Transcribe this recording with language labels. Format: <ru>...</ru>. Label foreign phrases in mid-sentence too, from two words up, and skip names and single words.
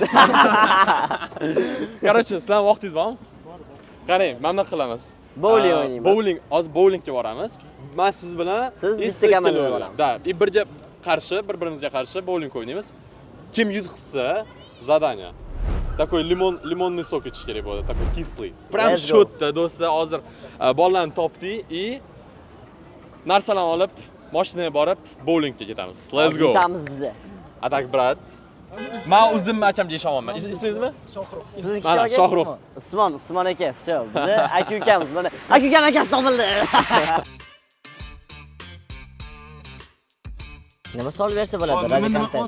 <uz>Короче, sizlar vaqtingiz bormi? Bor. Qarang, mana qilamiz. Bowling o'ynaymiz. Hozir bowlingga boramiz. Men siz bilan siz bitta komanda bo'lamiz. Da, bir-birimizga qarshi bowling o'ynaymiz. Kim yutqizsa, zadание.</uz> <ru>Такой limonный сок</ru> <uz>ichish kerak bo'ladi,</uz> <ru>такой кислый.</ru> <uz>Прям shotda do'stlar, hozir bolalarni topdik и narsalarni olib, mashinaga borib bowlingga ketamiz.</uz> <en>Let's go.</en> <uz>Ketamiz biza. Atak brat. Men o'zimni akamga ishonaman. Ismingizmi? Shohruh. Sizniki Mana Shohruh. Usmon aka, все. Biz aka-ukamiz. Mana aka-ukani akasi topildi. Nima savol bersa bo'ladi, radio kontent.</uz>